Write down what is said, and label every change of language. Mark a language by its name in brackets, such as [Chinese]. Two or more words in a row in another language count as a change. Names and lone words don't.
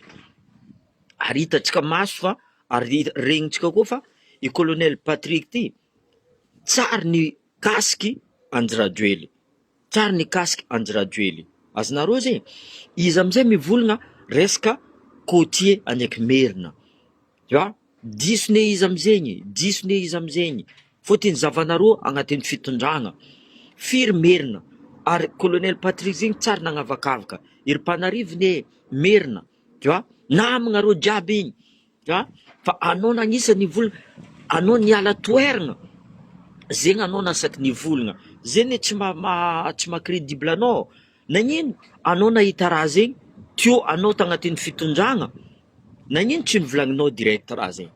[Malagasy] Ary hitatsika maso fa, ary regnintsika koa fa i colonel Patrick ty, tsary ny kasiky anjy Rajoely. Azonareo zegny, izy amizay mivolagna resaka côtier andraiky merina. [French] Tu vois, [Malagasy] disone izy amizegny. Fôtony zavanareo agnatin'ny fitondragna. Firy merina, ary colonel Patrick zegny tsary nagnavakavaka. Iry mpanarivony merina, [French] tu vois, [Malagasy] namagna reo jiaby igny, [French] tu vois, [Malagasy] fa anao nagnisa nivolagna, anao niala toeragna, zegny anao nasaky nivolagna. Zegny tsy ma-crédible anao. Nagnino anao nahita raha zegny, tio anao tagnatin'ny fitondragna, nagnino tsy nivolagninao direct raha zegny?